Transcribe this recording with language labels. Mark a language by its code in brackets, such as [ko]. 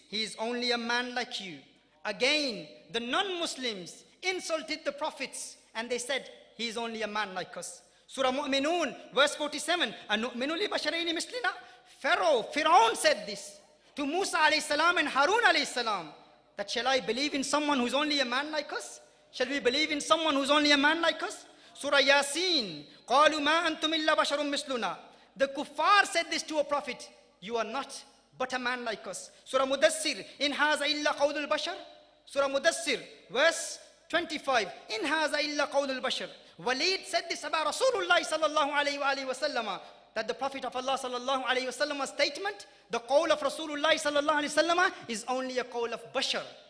[en] He is only a man like you. Again, the non-Muslims insulted the prophets and they said, he is only a man like us. Surah Mu'minun, verse 47. [ar] أَنُؤْمِنُ لِبَشَرَيْنِ مِثْلِنَا. [en] Pharaoh said this to Musa alayhi salam and Harun alayhi salam, that shall I believe in someone who is only a man like us? Shall we believe in someone who is only a man like us? [ar] Surah Yasin, قَالُوا مَا أَنْتُمْ إِلَّا بَشَرٌ مِثْلُنَا. [en] The kuffar said this to a prophet, you are not but a man like us. [ar] Surah Mudassir, إِنْ هَذَا إِلَّا قَوْلُ الْبَشَرِ. Surah Mudassir, verse 25. إِنْ هَذَا إِلَّا قَوْلُ الْبَشَرِ. [en] Walid said this about Rasulullah sallallahu alayhi wa sallam, that the Prophet of Allah sallallahu alayhi wa sallam's statement, the qawl of Rasulullah sallallahu alayhi wa sallam, is only a qawl of bashar.